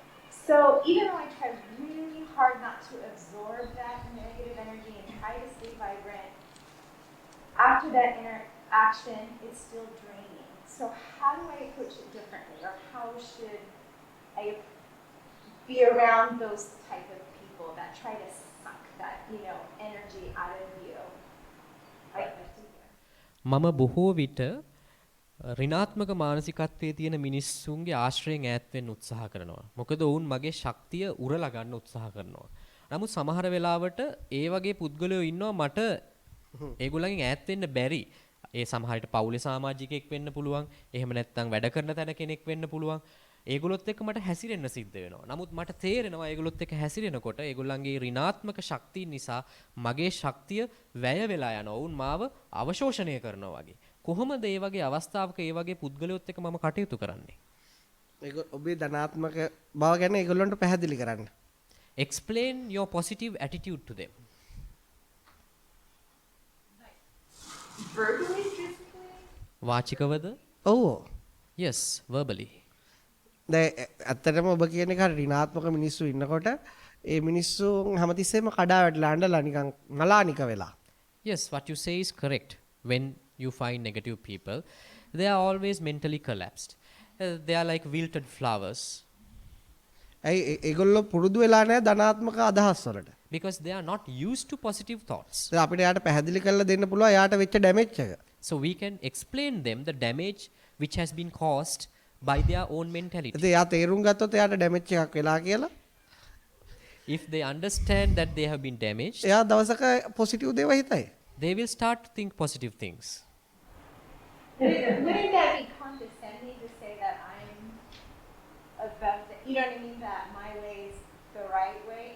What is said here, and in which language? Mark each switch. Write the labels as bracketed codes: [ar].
[en] So even though I try really hard not to absorb that negative energy and try to stay vibrant, after that interaction, it's still draining. So how do I approach it differently, or how should I be around those type of people that try to suck that, energy out of you? I'd like to hear. [si] මම බොහෝ විට ඍණාත්මක මානසිකත්වයේ තියෙන මිනිස්සුන්ගේ ආශ්‍රයෙන් ඈත් වෙන්න උත්සාහ කරනවා. මොකද ඔවුන් මගේ ශක්තිය උරලා ගන්න උත්සාහ කරනවා. නමුත් සමහර වෙලාවට ඒ වගේ පුද්ගලයෝ ඉන්නවා මට ඒගොල්ලන්ගෙන් ඈත් වෙන්න බැරි. ඒ සමහරට පවුලේ සමාජිකයෙක් වෙන්න පුළුවන්. එහෙම නැත්නම් වැඩ කරන තැන කෙනෙක් වෙන්න පුළුවන්. ඒගොල්ලොත් එක්ක මට හැසිරෙන්න සිද්ධ වෙනවා. නමුත් මට තේරෙනවා ඒගොල්ලොත් එක්ක හැසිරෙනකොට ඒගොල්ලන්ගේ ඍණාත්මක ශක්තිය නිසා මගේ ශක්තිය වැය වෙලා යනවා. වුන් මාව අවශෝෂණය කරනවා වගේ. කොහොමද ඒ වගේ අවස්ථාවක ඒ වගේ පුද්ගලයොත් එක්ක මම කටයුතු කරන්නේ? ඒක ඔබේ ධනාත්මක බව ගැන ඒගොල්ලන්ට පැහැදිලි කරන්න. [en] Explain your positive attitude to them. Verbally, physically? [si] වාචිකවද? ඔව්. [en] Yes, verbally. [si] දැන් ඇත්තටම ඔබ කියන එක ඍණාත්මක මිනිස්සු ඉන්නකොට ඒ මිනිස්සු හැමතිස්සෙම කඩා වැටලා අඬලා නිකන් නලානික වෙලා. [en] Yes, what you say is correct. When you find negative people, they are always mentally collapsed. They are like wilted flowers. [si] ඇයි ඒගොල්ලෝ පුරුදු වෙලා නැහැ ධනාත්මක අදහස් වලට. [en] Because they are not used to positive thoughts. [si] දැන් අපිට යාට පැහැදිලි කරලා දෙන්න පුළුවන් යාට වෙච්ච ඩැමේජ් එක. [en] So we can explain them the damage which has been caused by their own mentality. [si] ඉතින් යා තේරුම් ගත්තොත් එයාට ඩැමේජ් එකක් වෙලා කියලා. [en] If they understand that they have been damaged, [si] එයා දවසක පොසිටිව් දේවල් හිතයි. [en] they will start to think positive things. Wouldn't that be condescending to say that I'm above the, that my way is the right way?